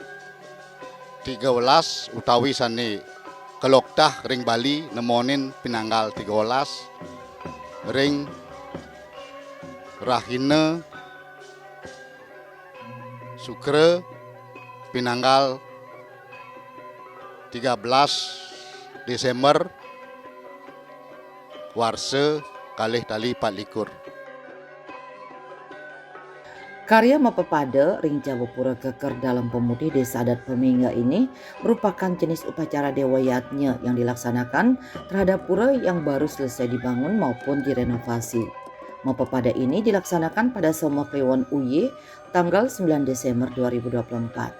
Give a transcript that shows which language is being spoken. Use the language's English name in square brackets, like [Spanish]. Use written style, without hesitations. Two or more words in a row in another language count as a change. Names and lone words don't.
[Balinese] 13 utawi sane keloktah ring Bali nemonin pinanggal 13 ring Rahina Sukre pinanggal 13 Desember warse kalih tali 24. [Indonesian] Karya Mapapada Ring Jawa Pura Geger Dalam Pemutih Desa Adat Pemingge ini merupakan jenis upacara dewa yatnya yang dilaksanakan terhadap pura yang baru selesai dibangun maupun direnovasi. Mapapada ini dilaksanakan pada Somo Kliwon Uye tanggal 9 Desember 2024.